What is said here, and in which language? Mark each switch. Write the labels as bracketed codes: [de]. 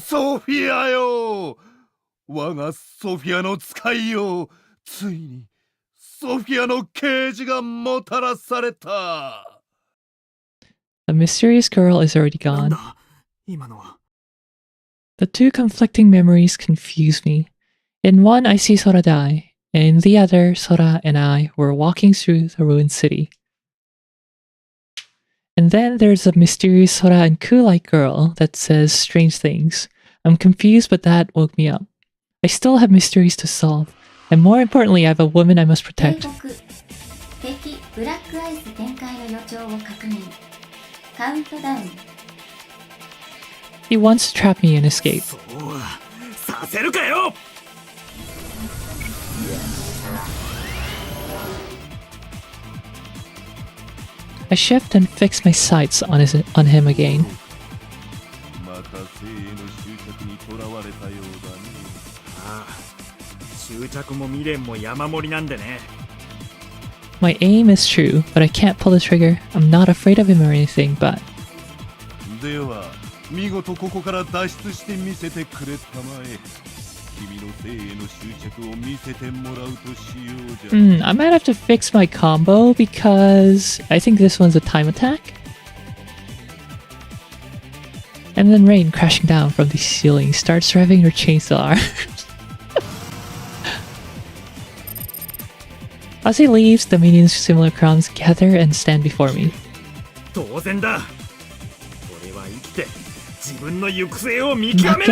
[ja] ソフィアよ、我がソフィアの使いよ、ついにソフィアの啓示がもたらされた。 [en] The mysterious girl is already [ja] なん [en] gone. [ja] だ今のは。 [en] The two conflicting memories confuse me. In one, I see Sora die, and in the other, Sora and I were walking through the ruined city. And then there's a mysterious Sora and Ku-like girl that says strange things. I'm confused, but that woke me up. I still have mysteries to solve, and more importantly, I have a woman I must [ja] 警 [en] protect. [ja] 告。敵ブラックアイス展開の予兆を確認。カウントダウン。 [en] He wants to trap me and escape. [ja] そうさせるかよ。 [en] I shift and fix my sights on him again. [ja] また生への執着にとらわれたようだね。ああ、執着も未練も山盛りなんでね。 [en] My aim is true, but I can't pull the trigger. I'm not afraid of him or anything, but [ja] では見事ここから脱出してみせてくれたまえ。君の生への執着を見せてもらうとしようじゃ。 [en] I might have to fix my combo because I think this one's a time attack. And then Rain, crashing down from the ceiling, starts revving her chainsaw. As he leaves, the minions similar crowns gather and stand before me. [ja] 当然だ。俺は生きて自分の行く末を見極める。